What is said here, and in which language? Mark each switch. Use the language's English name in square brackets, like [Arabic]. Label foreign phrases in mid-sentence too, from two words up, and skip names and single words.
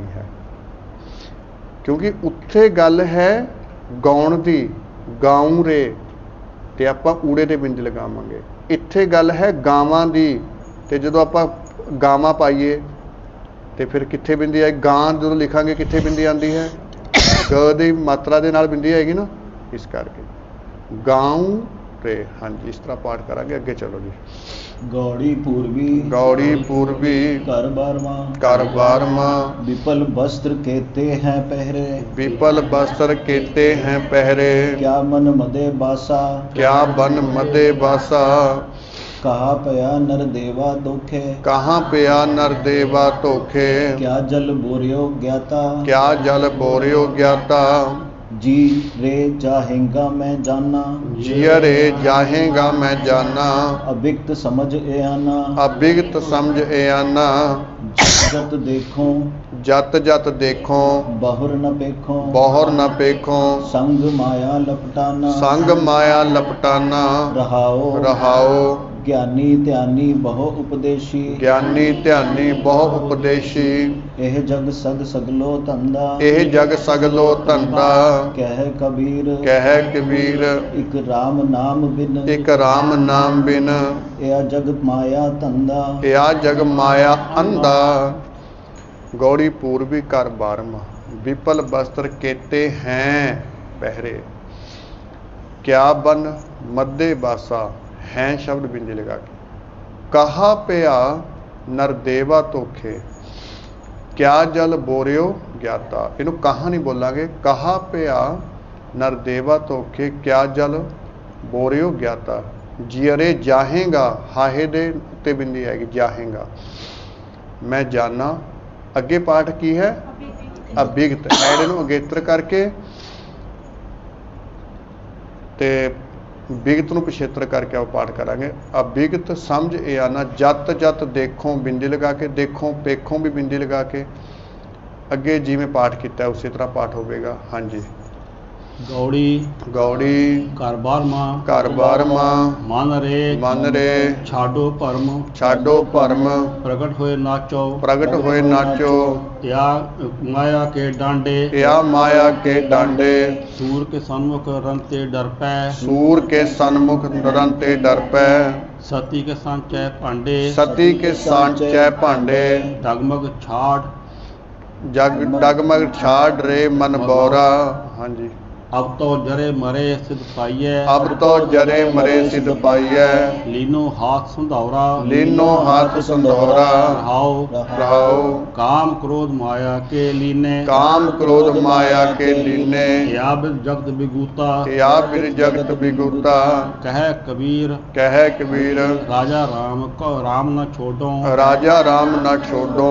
[Punjabi] ਹੈ ਕਿਉਂਕਿ ਉੱਥੇ ਗੱਲ ਹੈ ਗਾਉਣ ਦੀ ਗਾਉਂ ਰੇ ਤੇ ਆਪਾਂ ਊੜੇ ਤੇ ਬਿੰਦੀ ਲਗਾਵਾਂਗੇ ਇੱਥੇ ਗੱਲ ਹੈ ਗਾਵਾਂ ਦੀ ਤੇ ਜਦੋਂ ਆਪਾਂ ਗਾਵਾਂ ਪਾਈਏ ਤੇ ਫਿਰ ਕਿੱਥੇ ਬਿੰਦੀ ਆਏ ਗਾਂ ਜਦੋਂ ਲਿਖਾਂਗੇ ਕਿੱਥੇ ਬਿੰਦੀ ਆਉਂਦੀ ਹੈ ਗ ਦੀ ਮਾਤਰਾ ਦੇ ਨਾਲ ਬਿੰਦੀ ਆਏਗੀ ਨਾ ਇਸ ਕਰਕੇ ਗਾਉਂ ਰੇ ਹਾਂ ਜੀ ਇਸ ਤਰ੍ਹਾਂ ਪਾਠ ਕਰਾਂਗੇ ਅਗੇ ਚਲੋ ਜੀ ਗੌੜੀ ਪੂਰਵੀ ਘਰ 12ਵਾਂ ਵਿਪਲ ਵਸਤ੍ਰ ਕੇਤੇ ਹੈਂ ਪਹਿਰੇ ਵਿਪਲ ਵਸਤ੍ਰ ਕੇਤੇ ਹੈਂ ਪਹਿਰੇ ਕਿਆ ਮਨ ਮਦੇ ਬਾਸਾ ਕਿਆ ਬਨ ਮਦੇ ਬਾਸਾ ਕਹਾ ਪਇਆ ਨਰ ਦੇਵਾ ਧੋਖੇ ਕਹਾਂ ਪਇਆ ਨਰ ਦੇਵਾ ਧੋਖੇ ਕਿਆ ਜਲ ਬੋਰਿਓ ज्ञाता ਜੀ ਰੇ ਜਾਹੇਗਾ ਮੈਂ ਜਾਨਾ ਜੀਆ ਰੇ ਜਾਹੇਗਾ ਮੈਂ ਜਾਨਾ ਅਭਿਕਤ ਸਮਝ ਏ ਆਨਾ ਜਤ ਦੇਖੋ ਬਹੁਰ ਨ ਪੇਖੋ ਸੰਗ ਮਾਇਆ ਲਪਟਾਨਾ ਰਹਾਓ ਗਿਆਨੀ ਧਿਆਨੀ ਬਹੁ ਉਪਦੇਸ਼ੀ ਏਹ ਜਗ ਸਗਲੋ ਧੰਧਾ ਕਹ ਕਬੀਰ ਇਕ ਰਾਮ ਨਾਮ ਬਿਨ ਯਾ ਜਗ ਮਾਇਆ ਅੰਧਾ ਗੌੜੀ ਪੂਰਵੀ ਕਰ 12ਵਾਂ ਵਿਪਲ ਵਸਤ੍ਰ ਕੇਤੇ ਹੈਂ ਪਹਿਰੇ ਕਿਆ ਬਨ ਮਧਯ ਬਾਸਾ ਹੈਂ ਸ਼ਬਦ ਬਿੰਦੀ ਲਗਾ ਕੇ ਕਹਾ ਪਿਆ ਨਰ ਦੇਵਾ ਧੋਖੇ ਕਿਆ ਜਲ ਬੋਰਿਓ ਗਿਆਤਾ ਇਨੂ ਕਹਾ ਨਹੀਂ ਬੋਲਾਂਗੇ ਕਹਾ ਪਿਆ ਨਰ ਦੇਵਾ ਧੋਖੇ ਕਿਆ ਜਲ ਬੋਰਿਓ ਗਿਆਤਾ ਜੀਅਰੇ ਜਾਹੇਗਾ ਹਾਹੇ ਦੇ ਉੱਤੇ ਬਿੰਦੀ ਆਏਗੀ ਜਾਹੇਗਾ ਮੈਂ ਜਾਨਾ ਅਗੇ ਪਾਠ ਕੀ ਹੈ ਅਭਿਗਤ ਐਡ ਨੂ ਅਗੇਤ੍ਰ ਕਰਕੇ ਤੇ ਬਿਗਤ ਨੂੰ ਪਿਛੇਤਰ ਕਰਕੇ ਆਪਾਂ ਪਾਠ ਕਰਾਂਗੇ ਅਭਿਗਤ ਸਮਝ ਇਹ ਆਣਾ ਜਤ ਦੇਖੋ ਬਿੰਦੀ ਲਗਾ ਕੇ ਦੇਖੋ ਪੇਖੋਂ ਵੀ ਬਿੰਦੀ ਲਗਾ ਕੇ ਅੱਗੇ ਜਿਵੇਂ ਪਾਠ ਕੀਤਾ ਉਸੇ ਤਰ੍ਹਾਂ ਪਾਠ ਹੋਵੇਗਾ ਹਾਂਜੀ ਗੌੜੀ ਗੌੜੀ ਘਰ ਬਾਰਮਾ ਘਰ ਬਾਰਮਾ ਮਨ ਰੇ ਮਨ ਰੇ ਛਾਡੋ ਭਰਮ ਛਾਡੋ ਭਰਮ ਪ੍ਰਗਟ ਹੋਏ ਨਾਚੋ ਪ੍ਰਗਟ ਹੋਏ ਨਾਚੋ ਯਾ ਮਾਇਆ ਕੇ ਡਾਂਡੇ ਯਾ ਮਾਇਆ ਕੇ ਡਾਂਡੇ ਸੂਰ ਕੇ ਸਨਮੁਖ ਰੰਤੇ ਡਰ ਪੈ ਸੂਰ ਕੇ ਸਨਮੁਖ ਰੰਤੇ ਡਰ ਪੈ ਸਤੀ ਕੇ ਸਾਂਚੇ ਭਾਂਡੇ ਸਤੀ ਕੇ ਸਾਂਚੇ ਭਾਂਡੇ ਡਗਮਗ ਛਾੜ ਜਗ ਡਗਮਗ ਛਾੜ ਰੇ ਮਨ ਬੌਰਾ। ਹਾਂ ਜੀ। ਅਬ ਤੋ ਜਰੇ ਮਰੇ ਸਿੱਧ ਪਾਈਏ ਅਬ ਤੋ ਜਰੇ ਮਰੇ ਸਿੱਧ ਪਾਈਏ ਲੀਨੋ ਹਾਥ ਸੰਧੌਰਾ ਲੀਨੋ ਹਾਥ ਸੰਧੌਰਾ रहाओ रहाओ ਕਾਮ ਕ੍ਰੋਧ ਮਾਇਆ ਕੇ ਲੀਨੇ ਕਾਮ ਕ੍ਰੋਧ ਮਾਇਆ ਕੇ ਲੀਨੇ ਯਾ ਬਿਦ ਜਗਤ ਬਿਗੂਤਾ ਯਾ ਬਿਰ ਜਗਤ ਬਿਗੁਤਾ कह कबीर ਰਾਜਾ ਰਾਮ ਕੋ ਰਾਮ ਨ ਛੋੜੋ ਰਾਜਾ ਰਾਮ ਨ ਛੋੜੋ